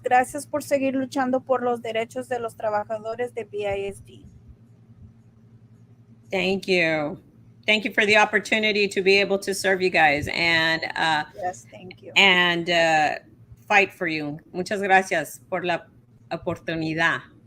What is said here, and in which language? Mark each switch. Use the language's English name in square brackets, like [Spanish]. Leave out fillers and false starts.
[Spanish] Gracias por seguir luchando por los derechos de los trabajadores de BISD. [English] Thank you. Thank you for the opportunity to be able to serve you guys Yes, thank you. and fight for you. [Spanish] Muchas gracias por la oportunidad.